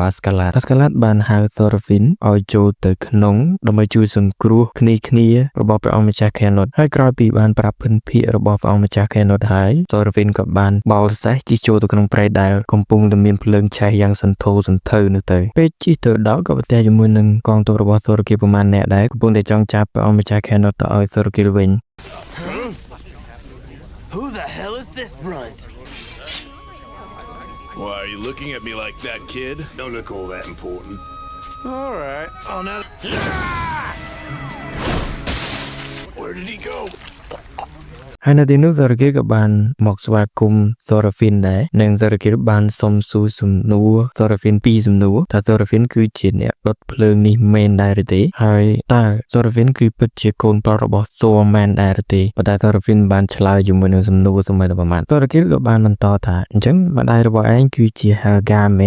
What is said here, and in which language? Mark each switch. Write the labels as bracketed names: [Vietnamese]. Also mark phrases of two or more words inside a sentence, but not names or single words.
[Khmer] អាស្កាឡាតបានហៅសូរ៉ាហ្វីនឲ្យចូលទៅក្នុងដើម្បីជួយសង្គ្រោះគ្នារបស់ព្រះអង្គម្ចាស់ខេនុតហើយក្រោយពីបានប្រាប់ភិនភាគរបស់ព្រះអង្គម្ចាស់ខេនុតហើយសូរ៉ាហ្វីនក៏បានបោលសេះជិះចូលទៅក្នុងព្រៃដែលកំពុងតែមានភ្លើងឆេះយ៉ាងសន្ធោសន្ធៅនោះទៅពេលជិះទៅដល់ក៏ប្រទះជាមួយនឹងកងទ័ពរបស់សូរ៉ាគីលប្រមាណអ្នកដែរកំពុងតែចង់ចាប់ព្រះអង្គម្ចាស់ខេនុតទៅឲ្យសូរ៉ាគីលវិញ [English] Who the hell is this brunt? Why are you looking at me like that, kid? Don't look all that important. All right. Oh no. Where did he go? [Khmer] ហើយនៅទីនោះសូរ៉ាគីលក៏បានមកស្វាគមន៍សូរ៉ាហ្វីនដែរនិងសូរ៉ាគីលបានសុំសួរសំណួរសូរ៉ាហ្វីន2សំណួរថាសូរ៉ាហ្វីនគឺជាអ្នកដុតភ្លើងនេះមែនដែរឬទេហើយតើសូរ៉ាហ្វីនគឺពិតជាកូនប្រុសរបស់សូរមែនដែរឬទេប៉ុន្តែសូរ៉ាហ្វីនបានឆ្លើយជាមួយនឹងសំណួរសម័យប្រមាណសូរ៉ាគីលក៏បានបន្តថាអញ្ចឹងម្ដាយរបស់ឯងគឺជា Helga មែ